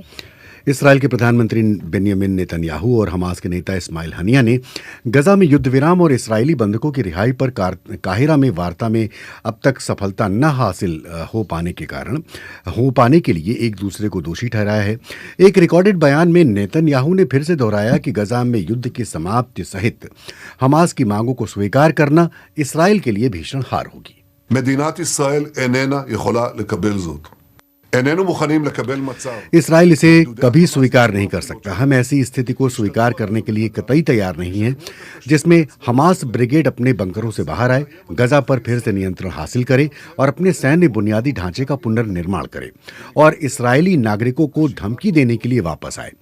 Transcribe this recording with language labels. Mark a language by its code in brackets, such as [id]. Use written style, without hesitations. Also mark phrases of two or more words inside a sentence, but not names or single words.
[hi] इस्राएल के प्रधानमंत्री बेंयामिन नेतन्याहू और हमास के नेता इस्माइल हनिया ने गजा में युद्ध विराम और इस्राएली बंधकों की रिहाई पर काहिरा में वार्ता में अब तक सफलता न हासिल हो पाने के लिए एक दूसरे को दोषी ठहराया है। एक रिकॉर्डेड बयान में नेतन्याहू ने फिर से दोहराया कि गजा में युद्ध की समाप्ति सहित हमास की मांगों को स्वीकार करना इस्राएल के लिए भीषण हार होगी। [he] מדינת ישראל איננה יכולה לקבל זאת. איננו מוכנים לקבל מצב. [hi] इसराइल इसे कभी स्वीकार नहीं कर सकता। हम ऐसी स्थिति को स्वीकार करने के लिए कतई तैयार नहीं हैं जिसमें हमास ब्रिगेड अपने बंकरों से बाहर आए, गजा पर फिर से नियंत्रण हासिल करे और अपने सैन्य बुनियादी ढांचे का पुनर्निर्माण करे और इस्राएली नागरिकों को धमकी देने के लिए वापस आए।